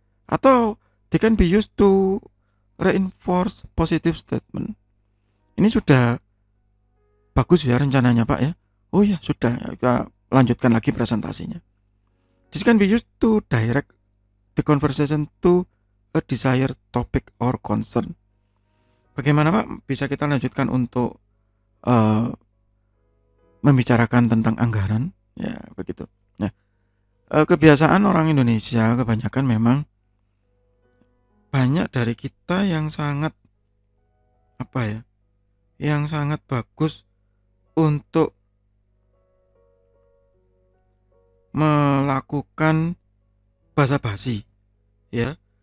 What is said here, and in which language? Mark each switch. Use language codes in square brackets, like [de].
[id] Atau [en] they can be used to reinforce positive statement. [id] Ini sudah bagus ya rencananya, Pak, ya. Oh ya, sudah, kita lanjutkan lagi presentasinya. [en] This can be used to direct the conversation to a desired topic or concern. [id] Bagaimana, Pak, bisa kita lanjutkan untuk membicarakan tentang anggaran, ya, begitu. Nah, kebiasaan orang Indonesia kebanyakan memang banyak dari kita yang sangat yang sangat bagus untuk melakukan basa-basi, ya.